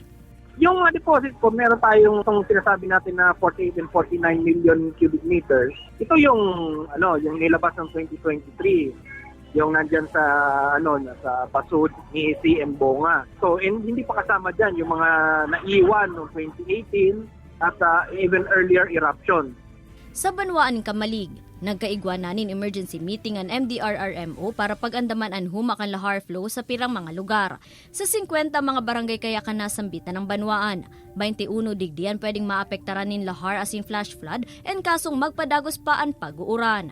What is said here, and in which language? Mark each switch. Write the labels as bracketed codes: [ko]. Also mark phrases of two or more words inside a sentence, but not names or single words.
[tl] Yung deposit po, meron tayong itong sinasabi natin na 48 and 49 million [en] cubic meters. [tl] Ito yung yung nilabas ng 2023. Yung nandyan sa sa Basud ni CM Bonga. So hindi pa kasama diyan yung mga naiwan noong 2018 at [en] even earlier eruption. [bik] Sa Banwaan Kamalig, nagkaigwa nanin emergency meeting ang MDRRMO para pag-andaman ang humakan lahar flow sa pirang mga lugar. Sa 50 mga barangay kaya ka nasambitan ng Banwaan, 21 digdian pwedeng maapektaran nin lahar asin [en] flash flood [bik] and kasong magpadagos pa ang pag-uuran.